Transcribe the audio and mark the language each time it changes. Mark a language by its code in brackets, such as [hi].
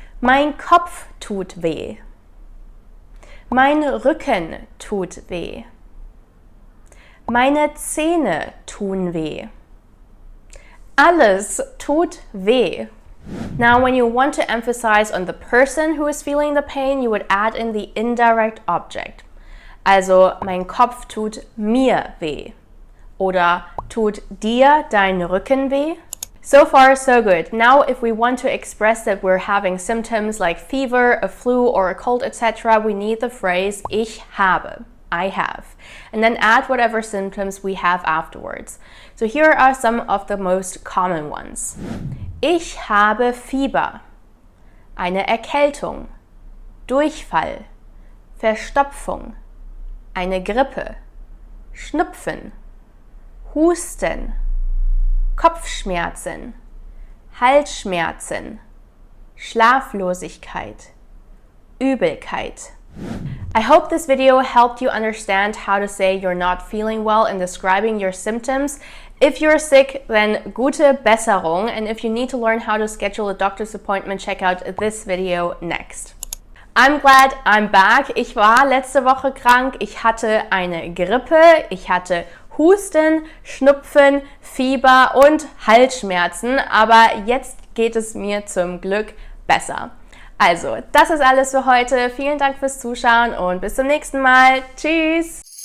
[de] Mein Kopf tut weh. Mein Rücken tut weh. Meine Zähne tun weh. Alles tut weh. [en] Now, when you want to emphasize on the person who is feeling the pain, you would add in the indirect object. [de] Also, mein Kopf tut mir weh. Oder tut dir dein Rücken weh? [en] So far, so good. Now, if we want to express that we're having symptoms like fever, a flu, or a cold, etc., we need the phrase [de] ich habe, [en] I have, and then add whatever symptoms we have afterwards. So here are some of the most common ones. [de] Ich habe Fieber, eine Erkältung, Durchfall, Verstopfung, eine Grippe, Schnupfen, Husten, Kopfschmerzen, Halsschmerzen, Schlaflosigkeit, Übelkeit. [en] I hope this video helped you understand how to say you're not feeling well in describing your symptoms. If you're sick, then [de] gute Besserung, [en] and if you need to learn how to schedule a doctor's appointment, check out this video next. I'm glad I'm back. [de] Ich war letzte Woche krank. Ich hatte eine Grippe, ich hatte Husten, Schnupfen, Fieber und Halsschmerzen, aber jetzt geht es mir zum Glück besser. Also, das ist alles für heute. Vielen Dank fürs Zuschauen und bis zum nächsten Mal. Tschüss!